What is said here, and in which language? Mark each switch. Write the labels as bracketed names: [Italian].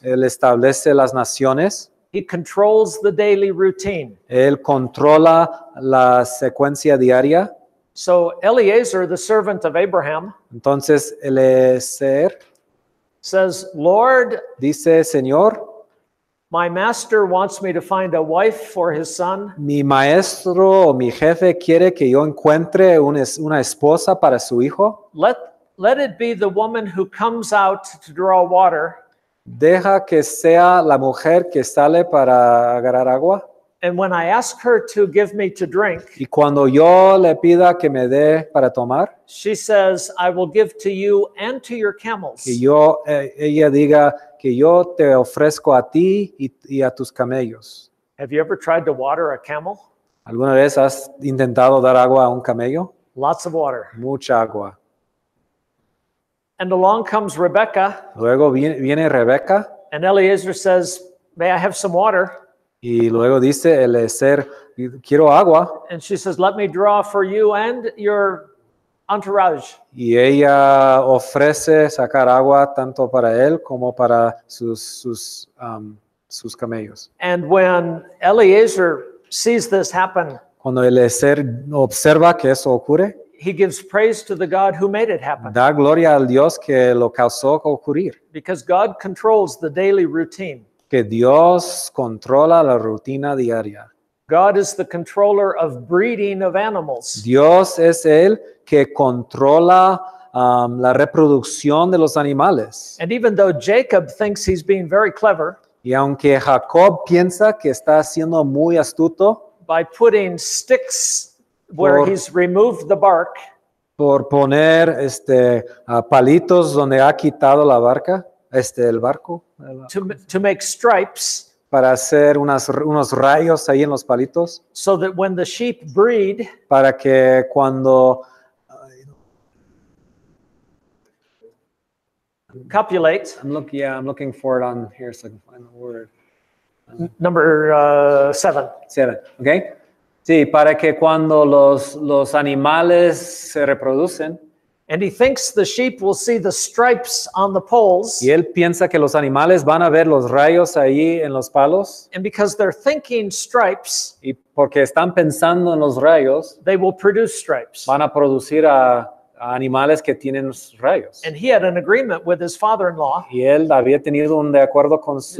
[Spanish] Él establece las naciones. [English] He controls the daily routine. [Spanish] Él controla la secuencia diaria. [English] So Eliezer, the servant of Abraham, [Spanish] Entonces, Eliezer [English] says, Lord, [Spanish] dice, Señor, [English] my master wants me to find a wife for his son. [Spanish] mi maestro o mi jefe quiere que yo encuentre una esposa para su hijo. [English] Let it be the woman who comes out to draw water, [Spanish] Deja que sea la mujer que sale para agarrar agua. [English] and when I ask her to give me to drink, [Spanish] Y cuando yo le pida que me dé para tomar, [English] she says, I will give to you and to your camels. [Spanish] que ella diga que yo te ofrezco a ti y a tus camellos. [English] Have you ever tried to water a camel? [Spanish] ¿Alguna vez has intentado dar agua a un camello? [English] Lots of water. [Spanish] Mucha agua. [English] And along comes Rebecca, [Spanish] Luego viene Rebeca [English] and Eliezer says, may I have some water? [Spanish] y luego dice Eliezer, quiero agua. [English] And she says, let me draw for you and your entourage. [Spanish] Y ella ofrece sacar agua tanto para él como para sus camellos. [English] And when Eliezer sees this happen [Spanish] Cuando el ser observa que eso ocurre, [English] he gives praise to the God who made it happen. [Spanish] da gloria al Dios que lo causó ocurrir. [English] Because God controls the daily routine. [Spanish] Que Dios controla la rutina diaria. [English] God is the controller of breeding of animals. [Spanish] Dios es el que controla la reproducción de los animales. [English] And even though Jacob thinks he's being very clever, [Spanish] Y aunque Jacob piensa que está siendo muy astuto [English] by putting sticks where he's removed the bark, [Spanish] por poner palitos donde ha quitado la barca, el barco, [English] to make stripes, [Spanish] para hacer unos rayos ahí en los palitos, [English] so that when the sheep breed, [Spanish] para que cuando [English] copulate, I'm looking for it on here so I can find the word. number 7. 7, okay? [Spanish] Sí, para que cuando los animales se reproducen, [English] and he thinks the sheep will see the stripes on the poles, [Spanish] y él piensa que los animales van a ver los rayos ahí en los palos, [English] and because they're thinking stripes, [Spanish] y porque están pensando en los rayos, [English] they will produce stripes. [Spanish] van a producir a animales que tienen rayos. [English] And he had an agreement with his father-in-law, [Spanish] Y él había tenido un de acuerdo con